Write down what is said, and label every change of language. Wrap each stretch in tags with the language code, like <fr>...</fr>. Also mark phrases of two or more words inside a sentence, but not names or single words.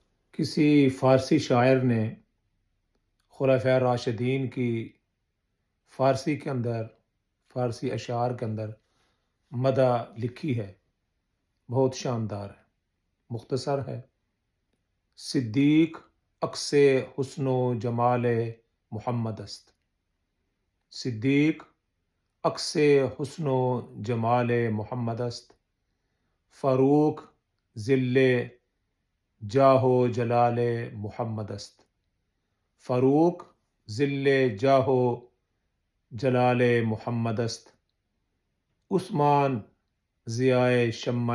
<ur>کسی فارسی شاعر نے خلفائے راشدین کی فارسی اشعار کے اندر مدح لکھی ہے، بہت شاندار ہے، مختصر ہے۔</ur> <fa>صدیق عکس حسن و جمال محمد است، صدیق عکس حسن و جمال محمد است، فاروق ظل جاہ و جلال محمد است، فاروق ظل جاہ و جلال محمد است، عثمان ضیاء شمع</fa>